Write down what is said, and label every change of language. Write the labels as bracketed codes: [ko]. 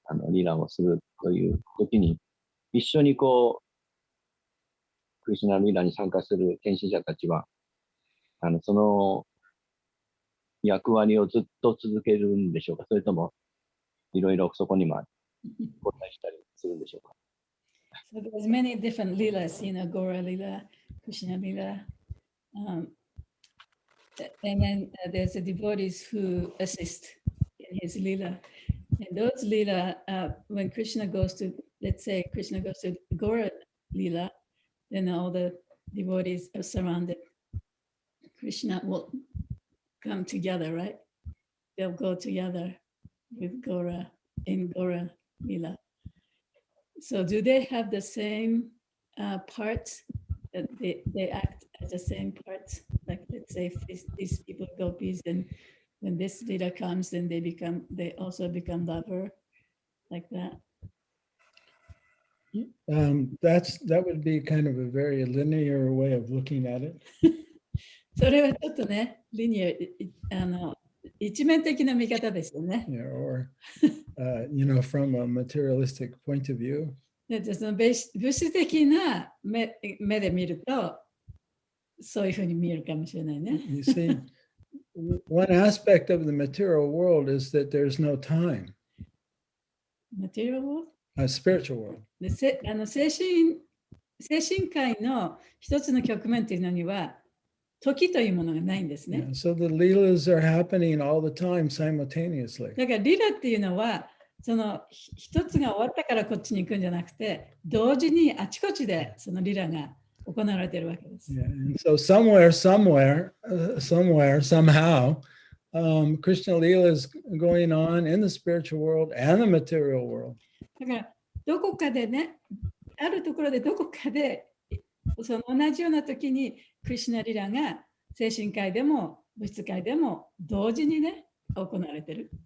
[ja] リラをするという時に、一緒にクリシュナのリラに参加する献身者たちは、その役割をずっと続けるんでしょうか、それともいろいろそこにも交代したりするんでしょうか。 [en] So there's many different lilas, Gora lila, Krishna lila, and then there's the devotees who assist in his lila. And those lila, when Krishna goes to, let's say Krishna goes to Gora lila, then all the devotees are surrounded. Krishna will come together, right? They'll go together with Gora in Gora lila. So do they have the same parts? That they act as the same parts? Like let's say if these people go peace, and when this leader comes, then they also become lover, like that. That would be kind of a very linear way of looking at it. [ja] それはちょっとね、リニア、一面的な見方ですよね。 [en] Yeah, or from a materialistic point of view. [ja] その物質的な目で見ると、そういうふうに見えるかもしれないね。 [en] You see, one aspect of the material world is that there's no time. Material world? A spiritual world. [ja] で精神界の一つの局面というのには、時というものがないんですね。 [en] Yeah, so the leelas are happening all the time simultaneously. [ja] だからリラっていうのは、その一つが終わったからこっちに行くんじゃなくて、同時にあちこちでそのリラが行われているわけです。 [en] Yeah, and so somehow, Krishna Leela is going on in the spiritual world and the material world. [ja] だからどこかでね、あるところでどこかでその同じような時にクリシュナリラが精神界でも物質界でも同時にね行われている。